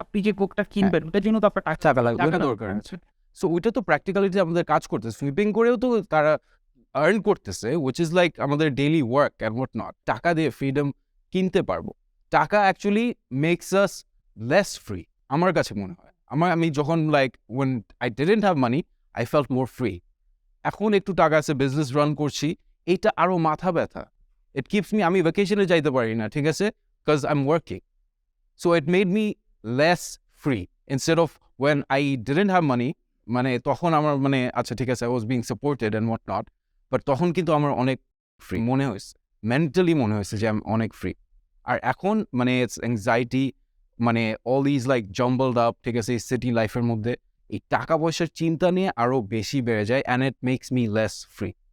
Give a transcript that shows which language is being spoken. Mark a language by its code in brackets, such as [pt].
[bn] আপনি যে কোকটা কিনবেন ওটার জন্য তো আপনার টাকা লাগবে, টাকা দরকার আছে। সো ওইটা তো প্র্যাকটিক্যালিটি আমাদের কাজ করতেছে, সুইপিং করেও তো তারা আর্ন করতেছে, [en] which is like [bn] আমাদের daily work [en] And what not. [bn] টাকা দিয়ে ফ্রিডম কিনতে পারবো। টাকা [en] actually makes us less free, [bn] আমার কাছে মনে হয়। আমি যখন [en] when I didn't have money, I felt more free. [bn] এখন একটু টাকা আছে, বিজনেস রান করছি, এইটা আরো মাথা ব্যথা। [en] it keeps me, [bn] আমি ভ্যাকেশনে যাইতে পারি না, ঠিক আছে, [en] Because I am working. So it made me less free instead of when I didn't have money [bn] মানে তখন আমার মানে আচ্ছা ঠিক আছে [en] I was being supported and what not but [bn] তখন কিন্তু আমার অনেক ফ্রি মনে হয়েছে মেন্টালি মনে হয়েছে যে আমি অনেক ফ্রি আর এখন মানে [en] it's anxiety [bn] মানে [en] all these like jumbled up [bn] ঠিক আছে এই সিটি লাইফের মধ্যে এই টাকা পয়সার চিন্তা নিয়ে আরও বেশি বেড়ে যায় [en] and it makes me less free